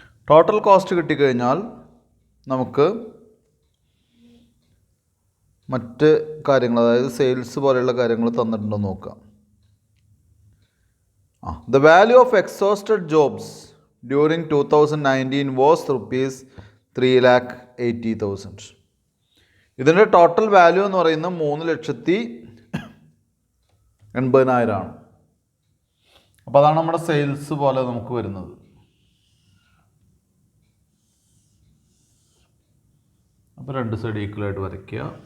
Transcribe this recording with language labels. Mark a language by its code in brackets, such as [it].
[ml] Total cost കിട്ടിക്കഴിഞ്ഞാൽ നമുക്ക് മറ്റ് കാര്യങ്ങൾ, അതായത് സെയിൽസ് പോലെയുള്ള കാര്യങ്ങൾ തന്നിട്ടുണ്ടോ നോക്കാം. [en] The value of exhausted jobs during 2019 was rupees 3,80,000. [ml] ഇതിൻ്റെ ടോട്ടൽ വാല്യൂ എന്ന് പറയുന്നത് 3,80,000 ആണ്. അപ്പോൾ അതാണ് നമ്മുടെ സെയിൽസ് പോലെ നമുക്ക് വരുന്നത്. അപ്പോൾ രണ്ട് സൈഡ് ഈക്വലായിട്ട് വരയ്ക്കുക.